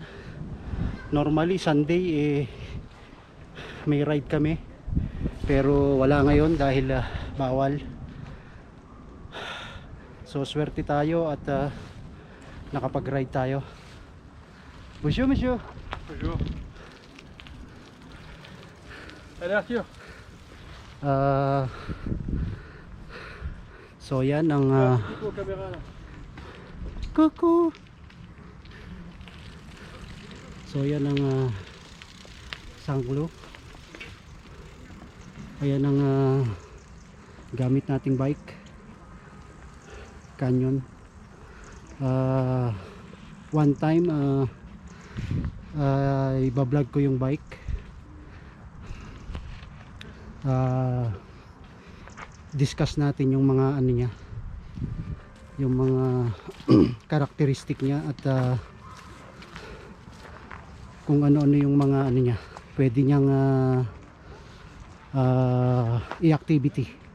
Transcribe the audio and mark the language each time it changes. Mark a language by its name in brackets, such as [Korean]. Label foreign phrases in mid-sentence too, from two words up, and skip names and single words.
[English] Normally Sunday [Filipino] may ride kami, pero wala ngayon dahil bawal. So swerte tayo at nakapag-ride tayo. [French] Bonjour monsieur. Bonjour. Allez Arthur. [Filipino] So yan ang kuku. So yan ang sanglo. Ayan ang gamit nating bike, Canyon. [English] One time [Filipino] iba-vlog ko yung bike. Discuss natin yung mga ano niya, yung mga karakteristik niya at kung ano-ano yung mga ano niya pwede niyang i-activity.